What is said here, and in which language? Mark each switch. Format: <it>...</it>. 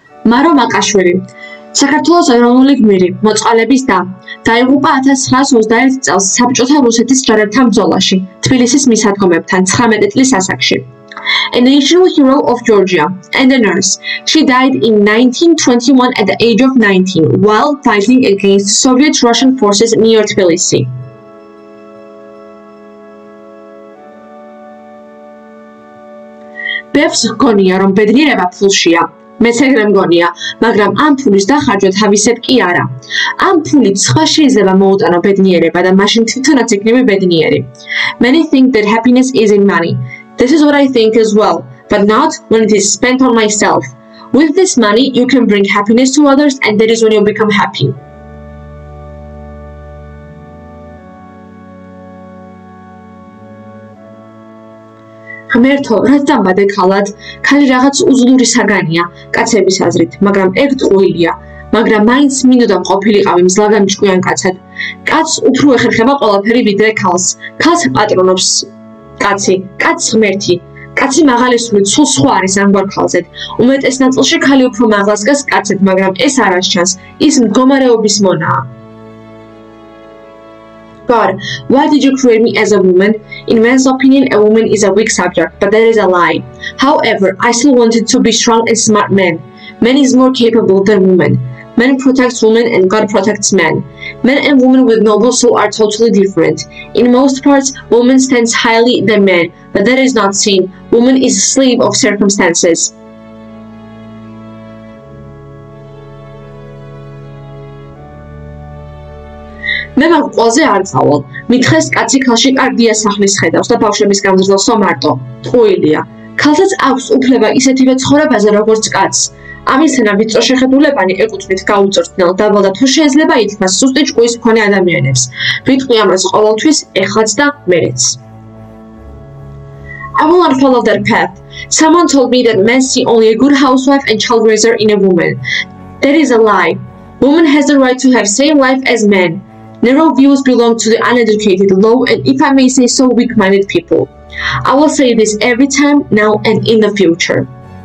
<ka>მარო მაკაშვილი საქართველოს ეროვნული გმირი, მოწყალების და დაიღუპა 1921 წელს საბჭოთა რუსეთის ჯარებთან ბრძოლაში, თბილისის მისადგომებთან 19 წლის ასაკში.</ka> <en>A national hero of Georgia and a nurse, she died in 1921 at the age of 19 while fighting against Soviet-Russian forces near Tbilisi.</en> <ka>ბევრს გონია, რომ ბედნიერება ფულშია. მეც ეგრე მგონია, მაგრამ ამ ფულის დახარჯვა თავისად კი არა. ამ ფულით სხვა შეიძლება მოუტანო ბედნიერება და მაშინ თვითონაც იქნები ბედნიერი.</ka> <en>Many think that happiness is in money. This is what I think as well, but not when it is spent on myself. With this money, you can bring happiness to others, and that is when you become happy.</en> <ka>ღმერთო, რაც დამბადე ქალად, ქალი რაღაც უძლური საგანია, კაცების აზრით, მაგრამ ეგ ტყუილია, მაგრამ მაინც მინდოდა მყოფილიყავი მძლავრი ჭკვიან კაცად. კაცს უფრო ეხერხება ყველაფერი ვიდრე ქალს. ქალს პატრონობს კაცი, კაცს ღმერთი. კაცი მაღალი სულით სულ სხვა არის ამგვარ ქალზედ. უმეტეს ნაწილში ქალი უფრო მაღლას დგას კაცად, მაგრამ ეს არ ასჩანს, ის მდგომარეობის მონაა.</ka> <en>God, why did you create me as a woman? In man's opinion, a woman is a weak subject, but that is a lie. However, I still wanted to be strong and smart man. Man is more capable than woman. Man protects women and God protects man. Men and women with noble soul are totally different. In most parts, woman stands highly than man, but that is not seen. Woman is a slave of circumstances.</en> <ka>მე მაგ ყველაზე არ წავალ. მითხეს კაცი ქალში კარგ დიასახლის ხედავს და ბავშვების გამზრდელსო მარტო. ტყუილია. ქალსაც აქვს უფლება ისეთივე ცხოვრებაზე, როგორც კაცს. ამისთანა ვიწრო შეხედულებანი ეკუთვნით გაუწორთნელ, დაბალ და თუ შეიძლება ითქვას სუსტი ჭკუის მქონე ადამიანებს. ვიტყვი ამას ყოველთვის, ეხლაც და მერეც.</ka> <en>I will not follow that path. Someone told me that men see only a good housewife and child raiser in a woman. That is a lie. Woman has the right to have same life as men. Narrow views belong to the uneducated, low, and if I may say so, weak-minded people. I will say this every time, now and in the future.</en>